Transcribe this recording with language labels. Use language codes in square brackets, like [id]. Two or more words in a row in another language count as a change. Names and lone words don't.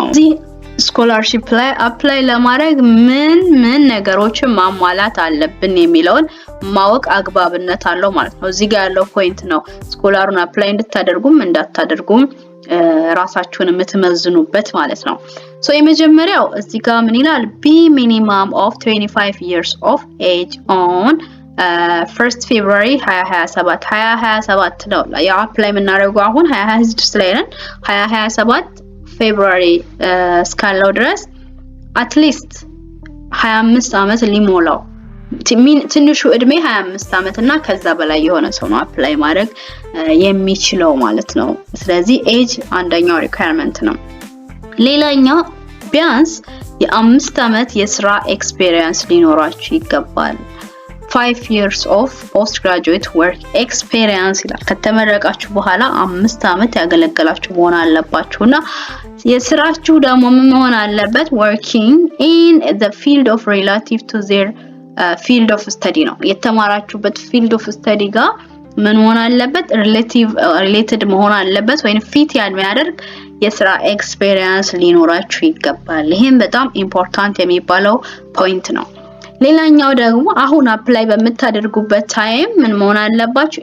[am] እዚህ ስኮላርሺፕ ላይ አፕላይ ለማድረግ ምን ነገሮችን ማሟላት አለብን የሚለውን ማወቅ አግባብነት አለው ማለት ነው። እዚህ ጋር ያለው ፖይንት ነው ስኮላሩን አፕላይ እንድታደርጉም እንዳታደርጉም ራሳችሁን የምትመዝኑበት ማለት ነው። ሶ የመጀመሪያው እዚህ ጋር ምን ይላል? [en] be minimum of 25 years of age on 1st February 2027 [am] ነው የአፕላይ የምናደርገው አሁን 2026 ላይ ነን። 2027 ፌብሩዋሪ እስካለው ድረስ አትሊስት 25 አመት ሊሞላው ትንሹ እድሜ 25 አመት እና ከዛ በላይ የሆነ ሰው ነው አፕላይ ማድረግ የሚችለው ማለት ነው። ስለዚህ ኤጅ አንደኛው ሪኳየርመንት ነው። ሌላኛው ቢያንስ የ5 አመት የስራ ኤክስፒሪየንስ ሊኖራችሁ ይገባል። [en] 5 years of postgraduate work experience [am] ይላል። ከተመረቃችሁ በኋላ 5 አመት ያገለገላችሁ መሆን አለባችሁና የስራችሁ ደግሞ ምን መሆን አለበት? [en] working in the field of relative to their field of study [am] ነው። የተማራችሁበት [en] field of study [am] ጋር ምን መሆን አለበት? related መሆን አለበት ወይንም ፊት የሚያደርግ የስራ ኤክስፒሪየንስ ሊኖራችሁ ይገባል። ይሄም በጣም ኢምፖርታንት የሚባለው ፖይንት ነው። ሌላኛው ደግሞ አሁን አፕላይ በምታደርጉበት ታይም ምን መሆን አለባችሁ?